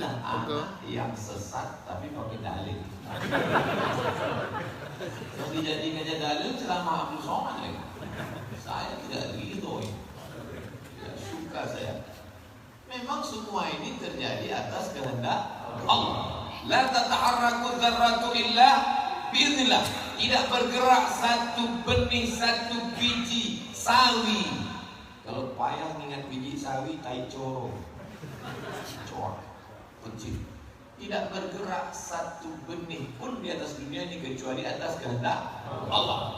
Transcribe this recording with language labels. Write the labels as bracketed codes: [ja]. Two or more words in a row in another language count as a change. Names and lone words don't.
[id] Inilah anak yang sesat tapi pakai dalil. Yang dijadikannya dalil ceramah Abdul Somad lagi. Saya tidak ridho, tidak suka saya. Memang semua ini terjadi atas kehendak Allah. [ar] La tataharraku dzarratu illa biiznillah. [id] Tidak bergerak satu benih, satu biji sawi. Kalau payah ingat biji sawi, tai coro, kecil. Tidak bergerak satu benih pun di atas dunia ini kecuali atas kehendak Allah.